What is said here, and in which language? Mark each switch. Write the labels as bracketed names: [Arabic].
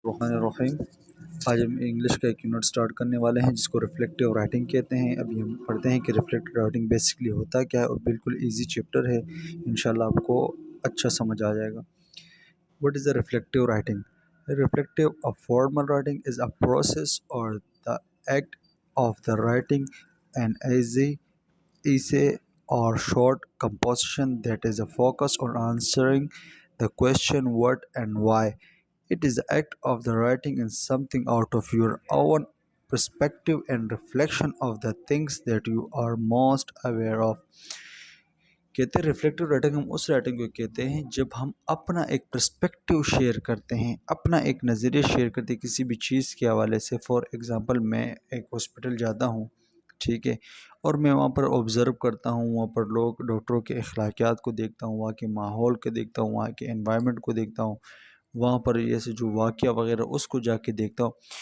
[Urdu] الرحمن الرحیم۔ آج ہم انگلش کا ایک یونٹ سٹارٹ کرنے والے ہیں جس کو ریفلیکٹیو رائٹنگ کہتے ہیں۔ ابھی ہم پڑھتے ہیں کہ ریفلیکٹیو رائٹنگ بیسکلی ہوتا کیا ہے، اور بالکل ایزی چیپٹر ہے، انشاءاللہ آپ کو اچھا سمجھ آ جائے گا۔ [English] What is a reflective writing? A reflective or formal writing is a process or the act of the writing an essay or short composition that is a focus on answering the question what and why. It is the act of the writing in something out of your own perspective and reflection of the things that you are most aware of. [Urdu] کہتے ہیں reflective writing ہم اس writing کو کہتے ہیں جب ہم اپنا ایک پرسپیکٹیو شیئر کرتے ہیں، اپنا ایک نظریہ شیئر کرتے ہیں کسی بھی چیز کے حوالے سے۔ فار ایگزامپل میں ایک ہاسپٹل جاتا ہوں، ٹھیک ہے، اور میں وہاں پر آبزرو کرتا ہوں، وہاں پر لوگ ڈاکٹروں کے اخلاقیات کو دیکھتا ہوں، وہاں کے ماحول کو دیکھتا ہوں، وہاں کے انوائرمنٹ کو دیکھتا ہوں، وہاں پر ایسے جو واقعہ وغیرہ اس کو جا کے دیکھتا ہوں۔